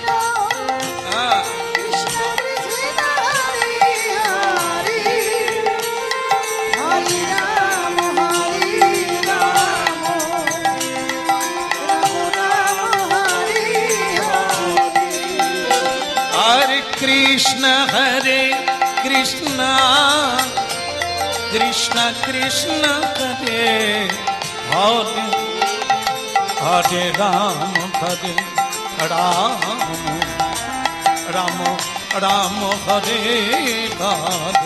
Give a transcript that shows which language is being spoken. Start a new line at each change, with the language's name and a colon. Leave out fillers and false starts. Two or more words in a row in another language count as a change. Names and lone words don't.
Bangla: হ্যাঁ,
Sanskrit: কৃষ্ণ কৃষ্ণ হরে হরে হরে রাম রাম রাম হরে হরে हरे कृष्ण कृष्ण कृष्ण हरे हरे हरे राम राम राम हरे हरे